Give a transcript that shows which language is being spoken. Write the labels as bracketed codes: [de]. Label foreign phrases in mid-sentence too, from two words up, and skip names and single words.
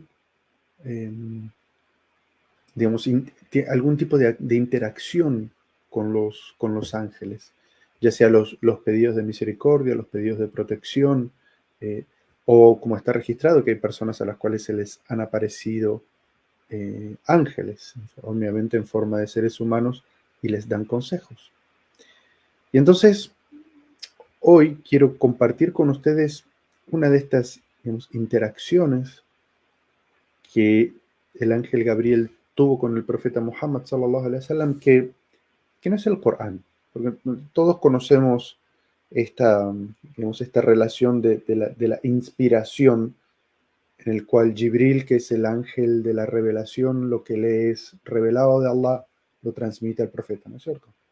[es] eh, digamos, algún tipo de interacción con los ángeles, ya sea los pedidos de misericordia, los pedidos de protección, eh, o como está registrado, que hay personas a las cuales se les han aparecido ángeles, obviamente en forma de seres humanos, y les dan consejos. Y entonces, hoy quiero compartir con ustedes una de estas, digamos, interacciones que el ángel Gabriel tuvo con el profeta Muhammad [ar] صلى الله عليه وسلم, [es] que no es el Corán, porque todos conocemos esta, digamos, esta relación de la inspiración, en el cual Jibril, que es el ángel de la revelación, lo que le es revelado de Allah, lo transmite al profeta, ¿no es cierto?